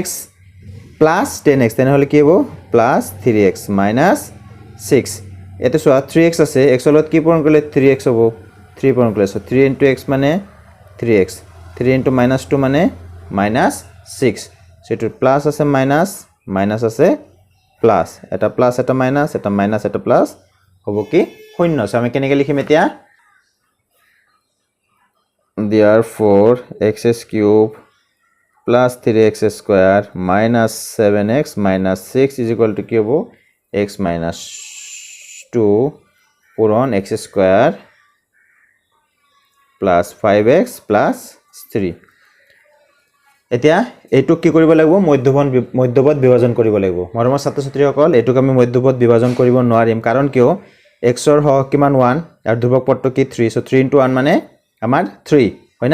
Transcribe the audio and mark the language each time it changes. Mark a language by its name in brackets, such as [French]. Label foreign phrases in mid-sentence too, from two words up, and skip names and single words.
[English] plus 10x [Assamese] তাহলে কি হবো [English] plus 3x minus 6 [Assamese] এতে সো 3x আছে x হলত কি পূরণ করলে 3x হবো 3 পূরণ করলে সো [English] 3 into x [Assamese] মানে 3x [English] 3 into minus 2 [Assamese] মানে [English] minus 6 [Assamese] সো এটো প্লাস আছে [English] minus minus [Assamese] আছে প্লাস এটা প্লাস এটা মাইনাস এটা মাইনাস এটা প্লাস হবো কি শূন্য সো আমি কেনেকে লিখিম এতিয়া [English] therefore x cube plus 3x square minus 7x minus 6 is equal to [Assamese] কি হবো [English] x minus 2 [Assamese] পূরণ [English] x square plus 5x plus 3 [Assamese] এতিয়া এটো কি কৰিব লাগিব মধ্যপদ বিভাজন কৰিব লাগিব মৰমৰ ছাত্ৰ ছাত্ৰীসকল এটোক আমি মধ্যপদ বিভাজন কৰিব নোৱাৰিম কাৰণ কিয় x ৰ হক কিমান 1 আৰু ধ্ৰুবক পদটো কি 3 সো [English] 3 into 1 [Assamese] মানে আমাৰ 3 হয়